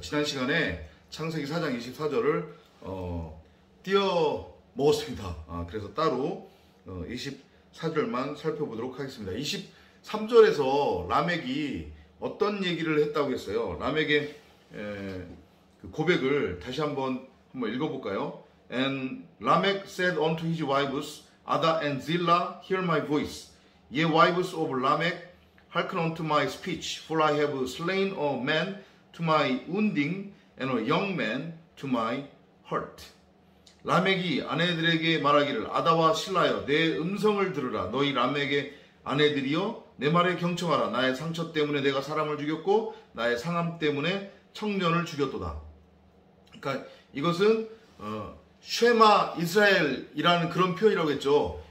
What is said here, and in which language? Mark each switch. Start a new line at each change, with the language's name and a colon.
Korean: 지난 시간에 창세기 4장 24절을 띄어 먹었습니다. 그래서 따로 24절만 살펴보도록 하겠습니다. 23절에서 라멕이 어떤 얘기를 했다고 했어요. 라멕의 그 고백을 다시 한번 읽어볼까요?
English: And Lamech said unto his wives, Ada and Zillah, hear my voice. Ye wives of Lamech, hearken unto my speech, for I have slain a man to my wounding, and a young man to my hurt.
Korean: 라멕이 아내들에게 말하기를, 아다와 실라여, 내 음성을 들으라. 너희 라멕의 아내들이여, 내 말에 경청하라. 나의 상처 때문에 내가 사람을 죽였고, 나의 상함 때문에 청년을 죽였도다. 그러니까 이것은 쉐마 이스라엘이라는 그런 표현이라고 했죠.